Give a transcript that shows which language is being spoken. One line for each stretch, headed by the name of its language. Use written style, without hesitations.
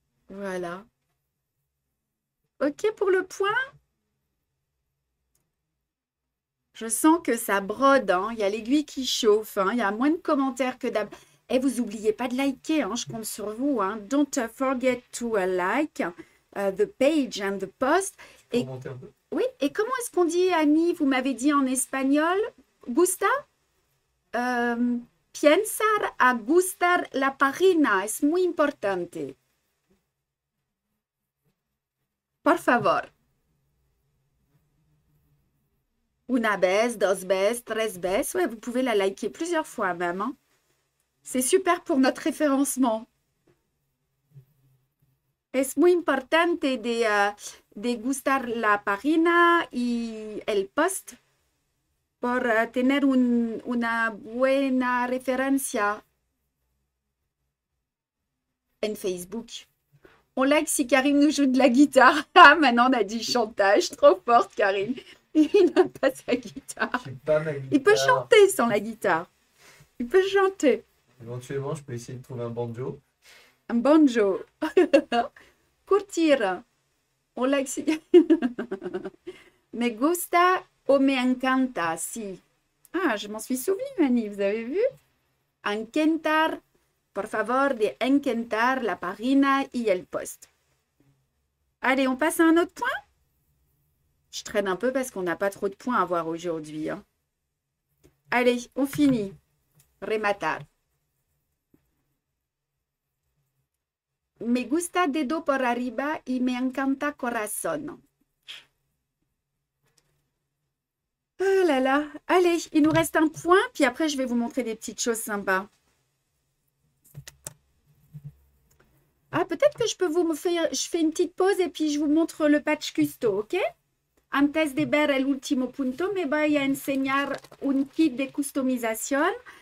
French: Voilà. OK pour le point? Je sens que ça brode, hein. Il y a l'aiguille qui chauffe, hein. Il y a moins de commentaires que d'hab. Et vous n'oubliez pas de liker, hein. Je compte sur vous, hein.
English: Don't forget to like the page and the post.
French: Et, oui, et comment est-ce qu'on dit, Annie? Vous m'avez dit en espagnol.
Spanish: Gusta? Pensar a gustar la página es muy importante. Por favor. Una vez, dos veces, tres veces.
French: Ouais, vous pouvez la liker plusieurs fois même. Hein. C'est super pour notre référencement.
Spanish: Es muy importante de gustar la página y el post por tener una buena referencia en Facebook.
French: On like si Karine nous joue de la guitare. Ah, maintenant on a dit chantage. Trop forte, Karine. Il n'a pas sa guitare. J'ai pas ma Il peut guitare. chanter sans la guitare. Il peut chanter. Éventuellement, je peux essayer de trouver un banjo. Un banjo. Curtir. On like si...
Spanish: Me gusta o me encanta, si.
French: Ah, je m'en suis souvenu, Annie, vous avez vu?
Spanish: Encantar. Por favor, de encantar la página y el post.
French: Allez, on passe à un autre point? Je traîne un peu parce qu'on n'a pas trop de points à voir aujourd'hui. Hein. Allez, on finit.
Spanish: Rematar. Me gusta dedo por arriba y me encanta corazón.
French: Ah là là. Allez, il nous reste un point, puis après, je vais vous montrer des petites choses sympas. Ah, peut-être que je peux vous faire... Je fais une petite pause et puis je vous montre le patch custo, ¿ok?
Spanish: Antes de ver el último punto, me voy a enseñar un kit de customización.